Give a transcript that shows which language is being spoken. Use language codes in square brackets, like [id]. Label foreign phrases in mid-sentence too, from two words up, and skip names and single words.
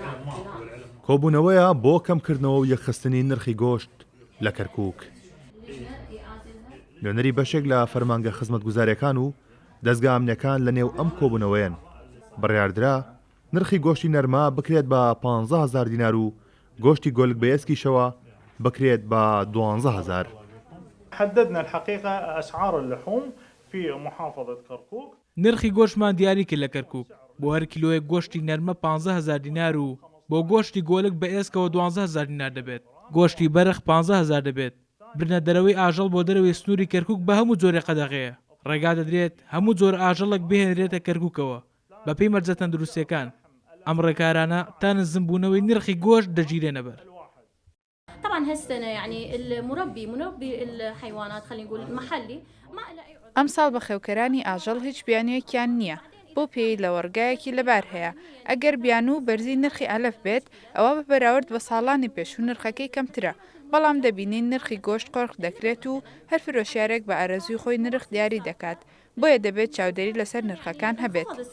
[ckb] کۆبوونەوەیە بۆ کەمکردنەوە و یەکخستنی نرخی گۆشت لە کەرکووک. نوێنەری بەشێک لە فەرمانگە خزمەتگوزاریەکان و دەستگا ئەمنیەکان لە نێو ئەم کۆبوونەوەیەن. بڕیاردرا نرخی گۆشتی نەرما بکرێت بە 15,000 دینار و گۆشتی گۆلک بە ئێسکیشەوە بکرێت بە 12,000. [ar] حددنا الحقيقة أسعار اللحوم في محافظة كركوك. [ckb] نرخی گۆشتمان دیاری کرد لە کەرکووک بۆ هەر کیلۆیەک گۆشتی نەرمە 15,000 دینار و بۆ گۆشتی گۆلک بە ئێسکەوە 12,000 دینار دەبێت. گۆشتی بەرخ 15,000 دەبێت. برنە دەرەوەی ئاژەڵ بۆ دەرەوەی سنووری کەرکووک بە هەموو جۆرە قەدەغەیە. ڕێگا دەدرێت هەموو جۆر ئاژەڵێک بهێنرێتە کەرکووکەوە بە پێی مەرجە تەندروستیەکان. ئەم ڕێکارانە تا نزمبوونەوەی نرخی گۆشت دەگیرێنە بەر. [ar] طبعا هالسنة يعني المربي الحيوانات خلينا نقول محلي ما له أي [ckb] ئەم ساڵ بە خێوکەرانی ئاژەڵ هیچ بیانویەکیان نییە بۆ پێی لە وەرگایەکی لەبار هەیە. ئەگەر بیان و بەرزی نرخی ئەلەف بێت ئەوە بە بەراورد بە ساڵانی پێشوو نرخەکەی کەمترە، بەڵام دەبینین نرخی گۆشت قۆرق دەکرێت و هەر فرۆشیارێک بە ئارەزوی خۆی نرخ دیاری دەکات، بۆیە دەبێت چاودێری لەسەر نرخەکان هەبێت.